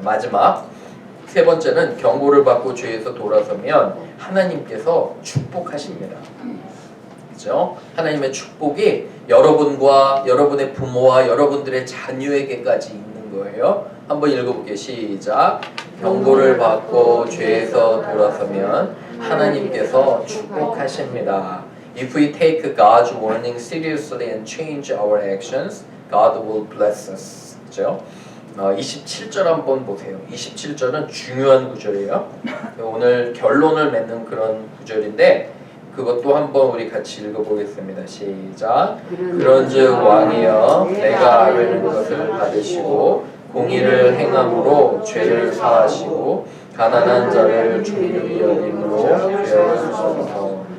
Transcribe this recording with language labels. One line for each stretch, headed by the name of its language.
Korean: 마지막 세 번째는 경고를 받고 죄에서 돌아서면 하나님께서 축복하십니다. 그죠? 하나님의 축복이 여러분과 여러분의 부모와 여러분들의 자녀에게까지 있는 거예요. 한번 읽어볼게요. 시작. 경고를 받고 죄에서 돌아서면 하나님께서 축복하십니다.
English: If we take God's warning seriously and change our actions, God will bless us.
Korean: 그죠? 27절 한번 보세요. 27절은 중요한 구절이에요. 오늘 결론을 맺는 그런 구절인데 그것도 한번 우리 같이 읽어보겠습니다. 시작. 그런즉 왕이여 내가 아뢰는 것을 받으시고 공의를 행함으로 죄를 사하시고 가난한 자를 긍휼히 여김으로 죄하소서.